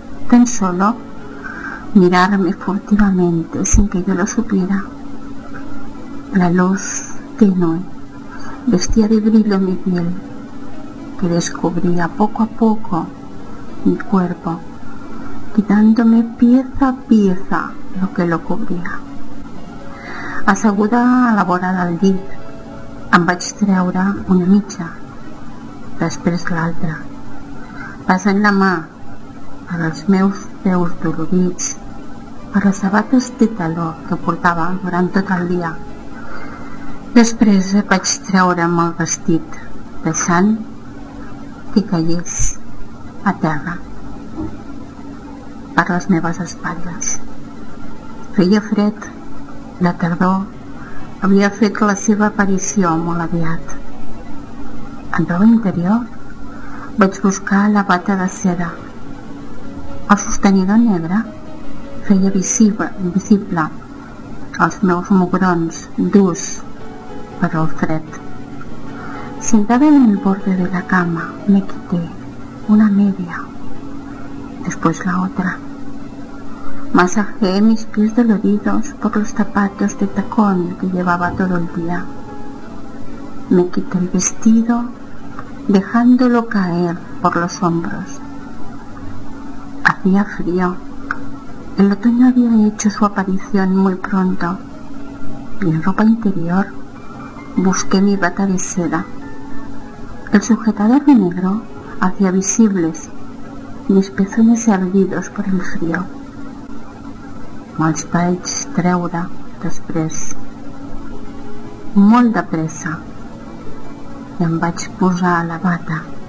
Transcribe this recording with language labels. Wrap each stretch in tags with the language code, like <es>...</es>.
<es>Tan solo mirarme furtivamente sin que yo lo supiera. La luz tenue vestía de brillo mi piel, que descubría poco a poco mi cuerpo, quitándome pieza a pieza lo que lo cubría.</es> <ca>Asseguda a la vora del llit, em vaig treure una mitja, després l'altra, passant la mà per els meus peus dolorits, per les sabates de taló que portava durant tot el dia. Després vaig treure'm el vestit, deixant que caigués a terra per les meves espatlles. Feia fred, la tardor havia fet la seva aparició molt aviat. En roba interior vaig buscar la bata de seda. El sostenidor negre feia visible els meus mugrons durs per al fred.</ca> <es>Sentada en el borde de la cama, me quité una media, después la otra. Masajé mis pies doloridos por los zapatos de tacón que llevaba todo el día. Me quité el vestido, dejándolo caer por los hombros. Hacía frío. El otoño había hecho su aparición muy pronto. Y en ropa interior busqué mi bata de seda. El sujetador de negro hacía visibles mis pezones hervidos por el frío.</es> <ca>Me'ls vaig treure després, molt de pressa, i em vaig posar a la bata.</ca>